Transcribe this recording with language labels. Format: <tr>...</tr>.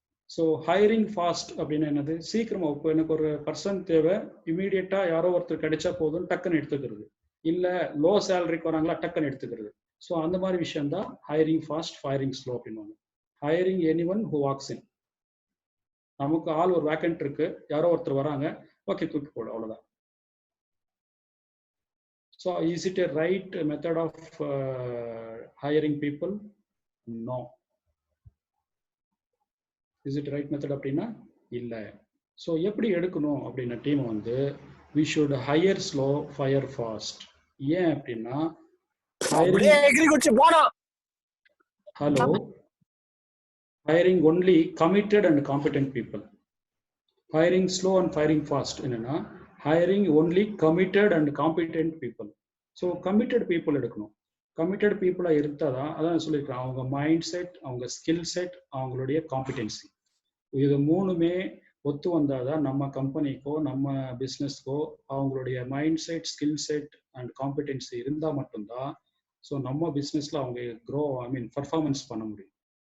<ta>So hiring fast அப்படின்னு என்னது? சீக்கிரமா, இப்போ எனக்கு ஒரு பர்சன் தேவை, இமீடியட்டா யாரோ ஒருத்தர் கிடைச்சா போதும் டக்குன்னு எடுத்துக்கிறது, இல்ல லோ சேலரிக்கு வராங்களா டக்குன்னு எடுத்துக்கிறது. ஸோ அந்த மாதிரி விஷயம் தான் ஹையரிங் ஃபாஸ்ட், ஃபயரிங் ஸ்லோ அப்படின்வாங்க.</ta> <en>Hiring anyone who walks in.</en> <ta>நமக்கு ஆள் ஒரு வேக்கன்ட் இருக்கு, யாரோ ஒருத்தர் வராங்க, ஓகே தூக்கி போடு, அவ்வளவுதான்.</ta> <en>So is it a right method of hiring people? No. Is it right method</en> <ta>அப்படின்னா இல்லை. ஸோ எப்படி எடுக்கணும் அப்படின்னா டீம் வந்து</ta> <en>we should hire slow, fire fast.</en> <ta>ஏன் அப்படின்னா hello,</ta> <en>hiring only committed and competent people. Hiring slow and firing fast என்னன்னா hiring only committed and competent people.</en> <ta>So committed people எடுக்கணும். committed people இருந்தாதான், அதான் சொல்லியிருக்கேன், அவங்க மைண்ட் செட், அவங்க skill set, அவங்களுடைய காம்பிடென்சி, இது 3மே ஒத்து வந்தாதான் நம்ம கம்பெனிக்கோ நம்ம பிஸ்னஸ்க்கோ அவங்களுடைய mind set, skill set and competency இருந்தால் மட்டும்தான் ஸோ நம்ம பிஸ்னஸ்ல அவங்க பர்ஃபார்மன்ஸ் பண்ண முடியும்.</ta>